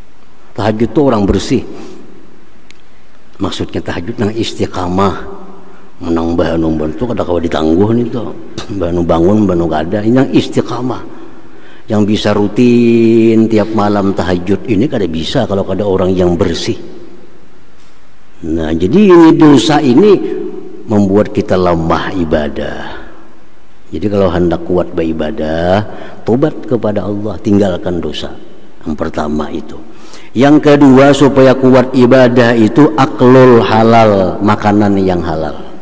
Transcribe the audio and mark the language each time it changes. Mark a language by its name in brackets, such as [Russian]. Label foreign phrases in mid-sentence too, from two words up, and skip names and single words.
[Banjar] Tahajud itu orang bersih. Maksudnya tahajud yang istiqamah, menang bahanu bentuk kada kawa ditangguh nih tuh, bahanu bangun bahanu kada. [Indonesian] Ini yang istiqamah, yang bisa rutin tiap malam tahajud ini [Banjar] kada bisa [Indonesian] kalau kada orang yang bersih. Nah jadi ini dosa ini membuat kita lemah ibadah. Jadi kalau hendak kuat beribadah, tobat kepada Allah, tinggalkan dosa. Yang pertama itu. Yang kedua, supaya kuat ibadah itu [Arabic] أكل الحلال, [Indonesian] makanan yang halal.